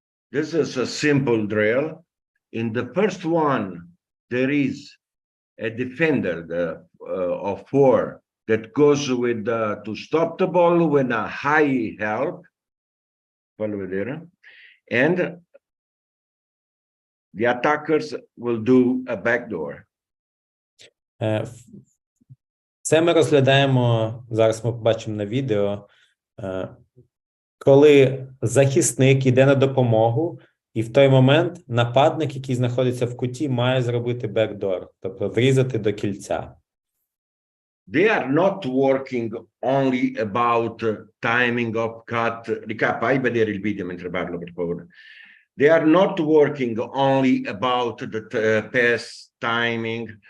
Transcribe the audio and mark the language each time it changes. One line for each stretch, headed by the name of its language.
English: This is a simple drill. In the first one, there is a defender of 4 that goes with to stop the ball with a high help, and the attackers will do a backdoor.
Ukrainian: Це ми розглядаємо, зараз ми побачимо на відео, коли захисник йде на допомогу, і в той момент нападник, який знаходиться в куті, має зробити бекдор, тобто врізати до кільця.
English: They are not working only about timing of cut.
Italian: Ricappa, vedere il video mentre parlo, per favore.
English: They are not working only about the pass timing.